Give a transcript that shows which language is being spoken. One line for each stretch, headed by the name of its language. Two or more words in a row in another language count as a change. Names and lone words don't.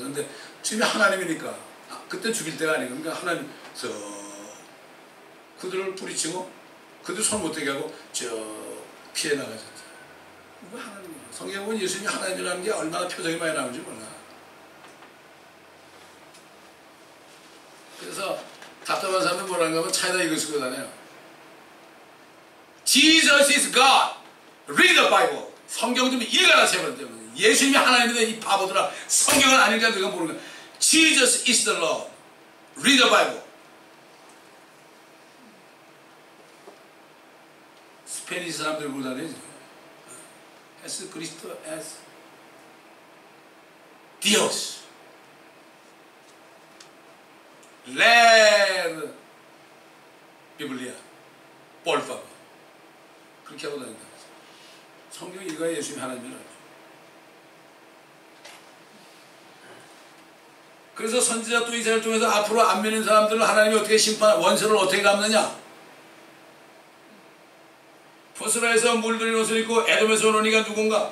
Korean: 근데 주님이 하나님이니까 그때 죽일 때가 아니고 그러니까 하나님 그들을 뿌리치고 그들 손 못대게 하고 피해 나가셨죠. 이거 하나님이에요. 성경에 보면 예수님이 하나님이라는 게 얼마나 표정이 많이 나오는지 몰라. 그래서 답답한 사람들 뭐라고 하면 차에다 이거 쓰고 다녀요.
English: Jesus is God. Read the Bible.
Korean: 성경 좀 읽어라 제발. 예수님이 하나님이다 이 바보들아. 성경을 안 읽으니까 내가 모르는 거야.
English: Jesus is the Lord. Read the Bible.
Korean: 스페니시 사람들 보고 다니지.
Spanish: Es Cristo es Dios. Leer Biblia, por favor.
Korean: 그렇게 하고 다닌다. 성경 읽어야 예수님이 하나님을 알죠. 그래서 선지자 또 이사야를 통해서 앞으로 안 믿는 사람들을 하나님이 어떻게 원수를 어떻게 갚느냐? 보스라에서 물들인 옷을 입고 에돔에서 온 이가 누군가?